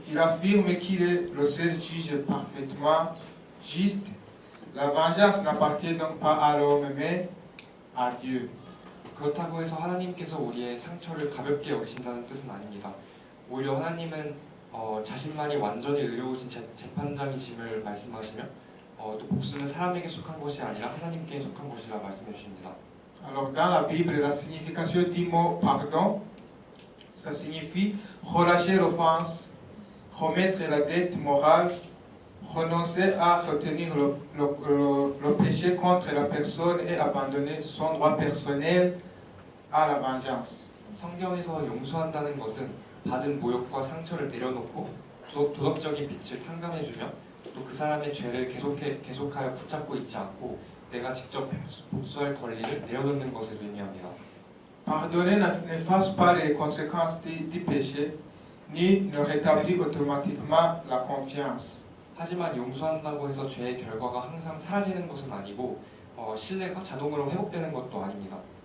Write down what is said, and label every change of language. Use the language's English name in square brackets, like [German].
[French] Il affirme qu'il est le seul juge parfaitement juste. La vengeance n'appartient donc pas à l'homme, mais à Dieu. [Korean] 그렇다고 해서 하나님께서 우리의 상처를 가볍게 여기신다는 뜻은 아닙니다. 오히려 하나님은 자신만이 완전히 의로우신 재판장이심을 말씀하시며 또 복수는 사람에게 속한 것이 아니라 하나님께 속한 것이라 말씀해 주십니다. [French] Alors dans la Bible, la signification du mot pardon, ça signifie relâcher l'offense, remettre la dette morale, renoncer à retenir le péché contre la personne et abandonner son droit personnel à la vengeance. [Korean] 성경에서 용서한다는 것은 받은 모욕과 상처를 내려놓고 도덕적인 빛을 탕감해주며 또 그 사람의 죄를 계속하여 붙잡고 있지 않고 내가 직접 복수할 권리를 내려놓는 것을 의미합니다. [French] Pardonner n'efface pas les conséquences du péché, ni ne rétablit automatiquement la confiance. [Korean] 하지만 용서한다고 해서 죄의 결과가 항상 사라지는 것은 아니고 신뢰가 자동으로 회복되는 것도 아닙니다.